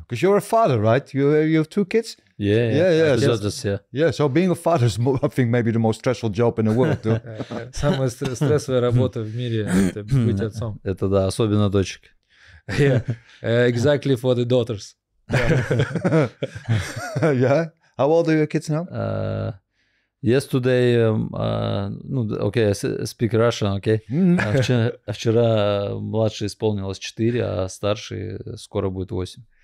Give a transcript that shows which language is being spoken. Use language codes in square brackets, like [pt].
[en] Because you're a father, right? You have 2 kids? Yeah. Yeah, so being a father is, I think, maybe the most stressful job in the world. Too. [ru] Самая стрессовая работа в мире — это быть отцом. Это да, особенно дочек. [en] Yeah, exactly for the daughters. Yeah? How old are your kids now? Yesterday, okay, I speak Russian, okay. [ru] Вчера младший исполнилось 4, а старший скоро будет 8.